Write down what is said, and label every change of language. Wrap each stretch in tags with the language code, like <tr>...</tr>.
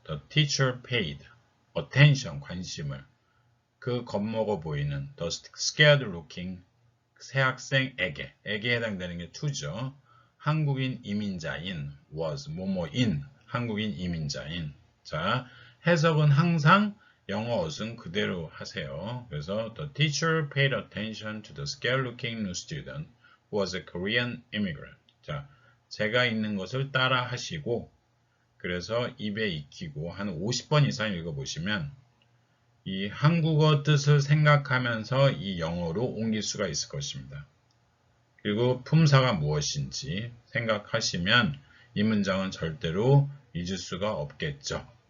<en>The teacher paid attention,</en> <ko>관심을. 그 겁먹어 보이는</ko> <en>the scared looking</en> <ko>새 학생에게 해당되는 게 to죠. 한국인 이민자인 was 뭐뭐인 한국인 이민자인. 자, 해석은 항상 영어 어순 그대로 하세요.</ko> <en>그래서 the teacher paid attention to the scared looking new student who was a Korean immigrant.</en> <ko>자, 제가 읽는 것을 따라 하시고 그래서 입에 익히고 한 50번 이상 읽어보시면 이 한국어 뜻을 생각하면서 이 영어로 옮길 수가 있을 것입니다. 그리고 품사가 무엇인지 생각하시면 이 문장은 절대로 잊을 수가 없겠죠.</ko>